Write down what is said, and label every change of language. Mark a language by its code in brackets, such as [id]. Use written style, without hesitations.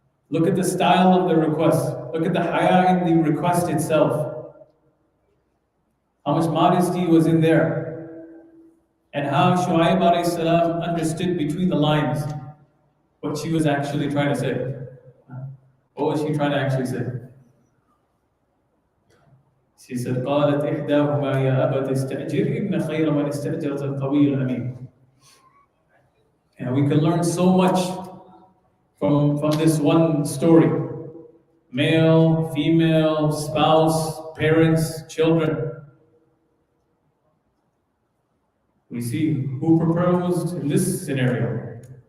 [en] Look at the style of the request. Look at the haya in the request itself. How much modesty was in there. And how Shu'aib alayhi salam understood between the lines what she was actually trying to say. What was she trying to actually say? She said, [ar] قالت إحداهما يا أبت استأجر إن خير من استأجرت القوي الأمين. [en] And we can learn so much from this one story. Male, female, spouse, parents, children. We see who proposed in this scenario.